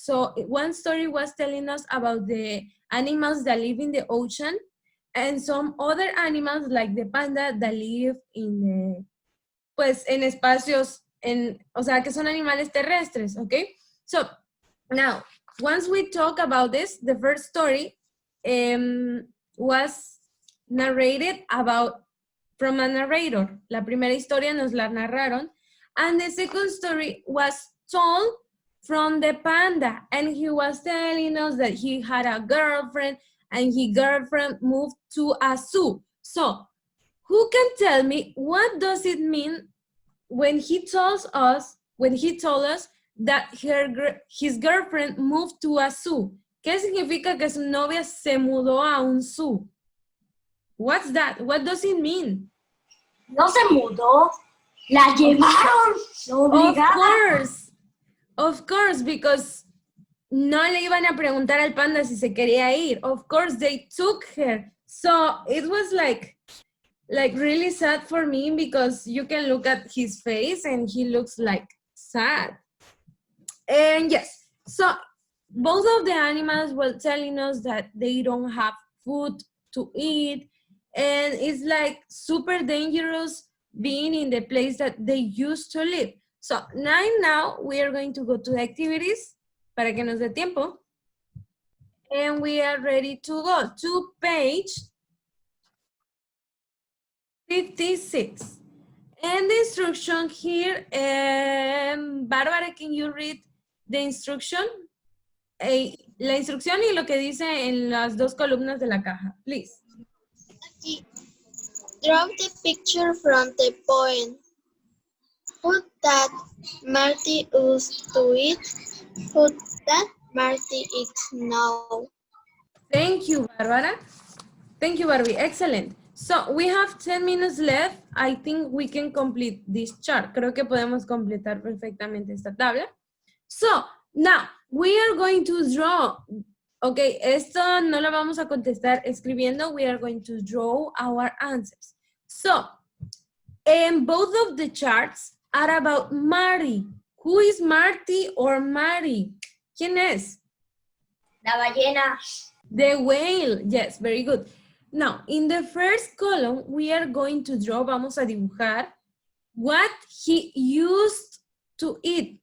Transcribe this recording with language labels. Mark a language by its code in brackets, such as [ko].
[en] So one story was telling us about the animals that live in the ocean and some other animals like the panda that live in the, [es] pues en espacios, o sea, que son animales terrestres, [en] okay? So, now, once we talk about this, the first story was narrated from a narrator. [es] La primera historia nos la narraron. [en] And the second story was told from the panda. And he was telling us that he had a girlfriend and his girlfriend moved to a zoo. So, who can tell me what does it mean when he told us that his girlfriend moved to a zoo? [es] ¿Qué significa que su novia se mudó a un zoo? [en] What's that? What does it mean? [es] No se mudó, la llevaron, la obligaron. [en] Of course, because [es] no le iban a preguntar al panda si se quería ir. [en] Of course, they took her. So it was like really sad for me because you can look at his face and he looks like sad. And yes, so both of the animals were telling us that they don't have food to eat and it's like super dangerous being in the place that they used to live. So now we are going to go to the activities [es] para que nos dé tiempo. [en] And we are ready to go to page 56. And the instruction here, Bárbara, can you read the instruction? [es] La instrucción y lo que dice en las dos columnas de la caja, [en] please. [es] Aquí. [en] Draw the picture from the poem. Food that Marty used to eat. Food that Marty eats now. Thank you, Bárbara. Thank you, Barbie. Excellent. So we have 10 minutes left. I think we can complete this chart. [es] Creo que podemos completar perfectamente esta tabla. [en] So now we are going to draw. [es] Okay, esto no lo vamos a contestar escribiendo. [en] We are going to draw our answers. So, and both of the charts are about Marty. Who is Marty or Mary? [es] ¿Quién es? La ballena. [en] The whale. Yes, very good. Now, in the first column, we are going to draw, [es] vamos a dibujar, [en] what he used to eat.